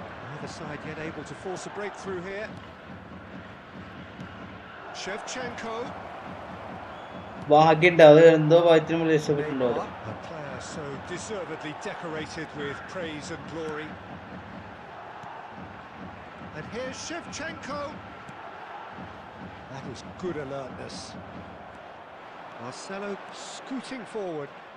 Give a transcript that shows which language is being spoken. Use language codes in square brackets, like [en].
[en] Neither side yet able to force a breakthrough here. Shevchenko. [ml] ഭാഗ്യണ്ട് അത് എന്തോ ഭാഗ്യത്തിന് നമ്മൾ രക്ഷപ്പെട്ടിട്ടുണ്ടോ? [en] Neymar, a player so deservedly decorated with praise and glory. And here's Shevchenko. That was good alertness. Marcelo scooting forward.